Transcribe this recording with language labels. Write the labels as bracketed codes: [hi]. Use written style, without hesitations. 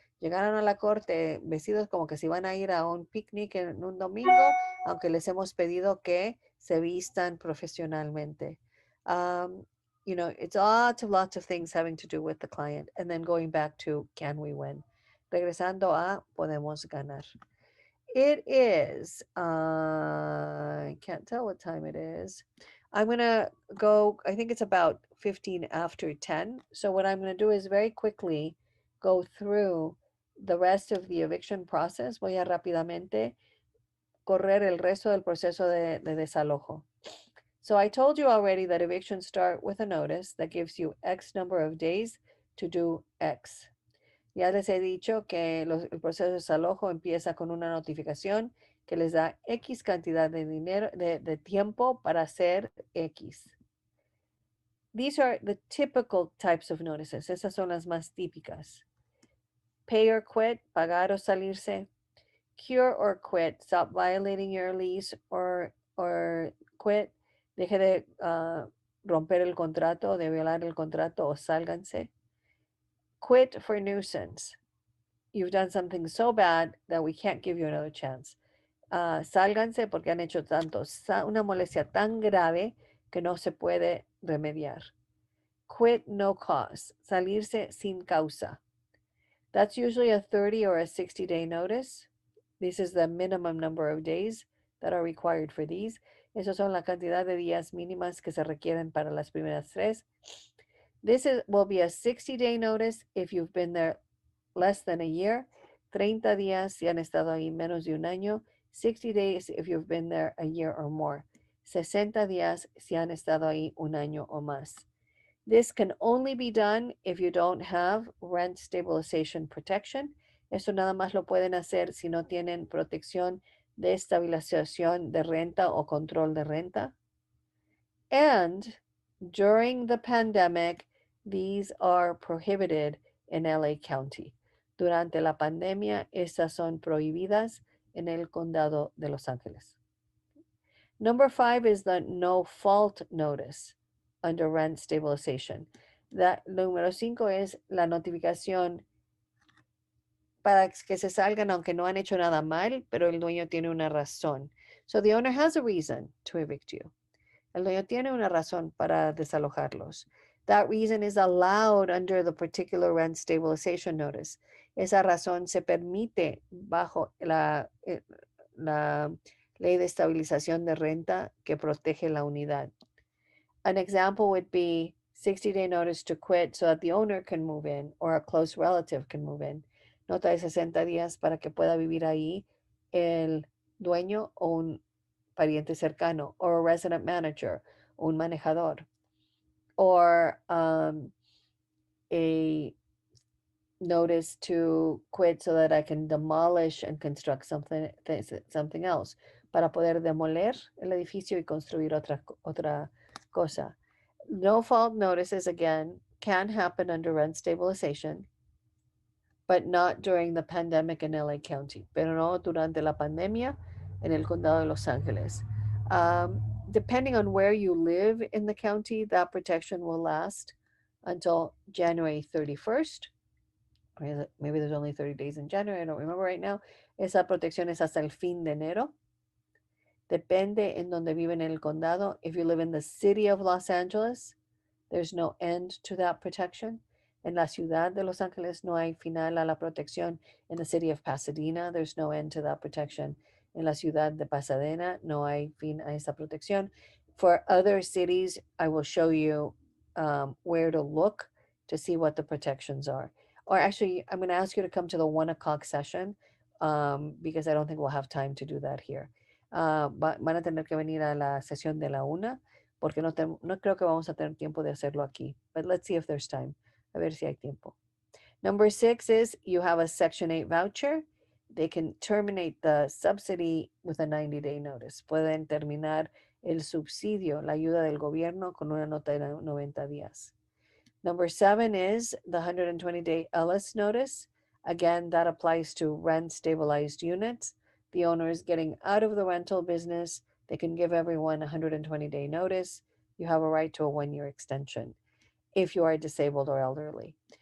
[es] Llegaron a la corte vestidos como que se iban a ir a un picnic en un domingo, aunque les hemos pedido que se vistan profesionalmente. [en] Um, it's lots of things having to do with the client. And then going back to, can we win? [es] Regresando a, podemos ganar. [en] It is, I can't tell what time it is. I'm going to go, I think it's about 15 after 10. So what I'm going to do is very quickly go through the rest of the eviction process. [es] Voy a rápidamente correr el resto del proceso de desalojo. [en] So I told you already that evictions start with a notice that gives you X number of days to do X. [es] Ya les he dicho que el proceso de desalojo empieza con una notificación que les da X cantidad de dinero, de tiempo para hacer X. [en] These are the typical types of notices. [es] Esas son las más típicas. [en] Pay or quit, [es] pagar o salirse. [en] Cure or quit, stop violating your lease or quit. [es] Deje de romper el contrato, de violar el contrato o sálganse. [en] Quit for nuisance. You've done something so bad that we can't give you another chance. [es] Sálganse porque han hecho una molestia tan grave que no se puede remediar. [en] Quit no cause. [es] Salirse sin causa. [en] That's usually a 30 or a 60-day notice. This is the minimum number of days that are required for these. [es] Esos son la cantidad de días mínimas que se requieren para las primeras tres. [en] Will be a 60-day notice if you've been there less than a year. [es] 30 días si han estado ahí menos de un año. [en] 60 days if you've been there a year or more. [es] 60 días si han estado ahí un año o más. [en] This can only be done if you don't have rent stabilization protection. [es] Esto nada más lo pueden hacer si no tienen protección de estabilización de renta o control de renta. [en] And during the pandemic, these are prohibited in LA County. [es] Durante la pandemia, estas son prohibidas en el condado de Los Ángeles. [en] Number 5 is the no fault notice under rent stabilization. [es] Número 5 es la notificación para que se salgan aunque no han hecho nada mal, pero el dueño tiene una razón. [en] So the owner has a reason to evict you. [es] El dueño tiene una razón para desalojarlos. [en] That reason is allowed under the particular rent stabilization notice. [es] Esa razón se permite bajo la ley de estabilización de renta que protege la unidad. [en] An example would be 60-day notice to quit so that the owner can move in or a close relative can move in. [es] Nota de 60 días para que pueda vivir ahí el dueño o un pariente cercano, [en] or a resident manager, [es] un manejador, [en] or a notice to quit so that I can demolish and construct something else, [es] para poder demoler el edificio y construir otra cosa. [en] No fault notices, again, can happen under rent stabilization, but not during the pandemic in LA County, [es] pero no durante la pandemia en el condado de Los Ángeles. [en] Depending on where you live in the county, that protection will last until January 31st. Maybe there's only 30 days in January, I don't remember right now. [es] Esa protección es hasta el fin de enero. Depende en donde viven en el condado. [en] If you live in the city of Los Angeles, there's no end to that protection. [es] En la ciudad de Los Ángeles no hay final a la protección. [en] In the city of Pasadena, there's no end to that protection. [es] En la ciudad de Pasadena no hay fin a esa protección. [en] For other cities, I will show you where to look to see what the protections are. or actually, I'm going to ask you to come to the 1 o'clock session because I don't think we'll have time to do that here. [es] Van a tener que venir a la sesión de la 1 porque no creo que vamos a tener tiempo de hacerlo aquí. [en] But let's see if there's time. [es] A ver si hay tiempo. [en] Number 6 is you have a Section 8 voucher. They can terminate the subsidy with a 90-day notice. [es] Pueden terminar el subsidio, la ayuda del gobierno, con una nota de 90 días. [en] Number 7 is the 120-day Ellis notice. Again, that applies to rent stabilized units. The owner is getting out of the rental business. They can give everyone a 120-day notice. You have a right to a 1-year extension if you are disabled or elderly.